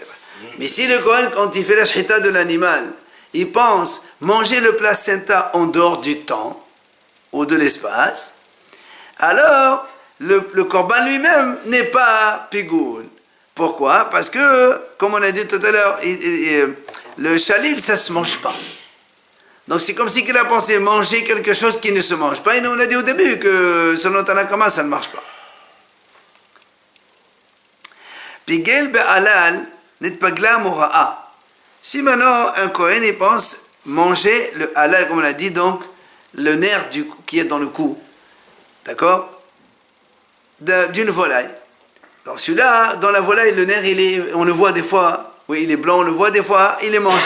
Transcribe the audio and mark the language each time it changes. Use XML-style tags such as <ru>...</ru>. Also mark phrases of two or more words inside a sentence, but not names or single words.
<fr>Mais si le Kohen, quand il fait la shchita de l'animal, il pense manger le placenta en dehors du temps ou de l'espace, alors le korban lui-même n'est pas pigoul. Pourquoi? Parce que, comme on a dit tout à l'heure, le chalil, ça ne se mange pas. Donc c'est comme si il a pensé manger quelque chose qui ne se mange pas. Et nous on a dit au début que selon Tanakama, ça ne marche pas.</fr> <he>Pigel be'alal nitpagla mura'a.</he> <fr>Si maintenant un Kohen il pense manger le halal, comme on a dit, donc le nerf qui est dans le cou, d'accord, d'une volaille. Alors celui-là, dans la volaille, le nerf, on le voit des fois, oui, il est blanc, on le voit des fois, il est mangeable.</fr>